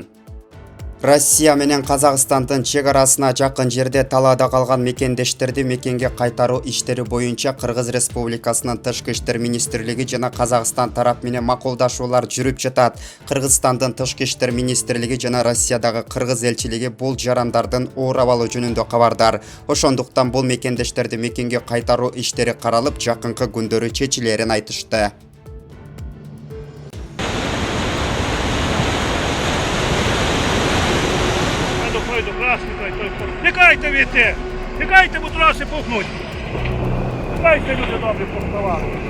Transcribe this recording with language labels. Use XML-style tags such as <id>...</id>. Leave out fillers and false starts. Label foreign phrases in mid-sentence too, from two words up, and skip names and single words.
<ky>Россия менен Казакстандын чек арасына жакын жерде талаада калган мекендештерди мекенге кайтаруу иштери боюнча Кыргыз Республикасынын Тышкы иштер министрлиги жана Казакстан тарап менен макулдашуулар жүрүп жатат. Кыргызстандын Тышкы иштер министрлиги жана Россиядагы кыргыз элчилиги бул жарандардын оор абалы жөнүндө кабардар. Ошондуктан бул мекендештерди мекенге кайтаруу иштери каралып, жакынкы күндөрү чечилерин айтышты.</ky> <uk>Тікайте віти! Тікайте, бо траси пухнуть! Тікайте, люди добрі, повставали!</uk>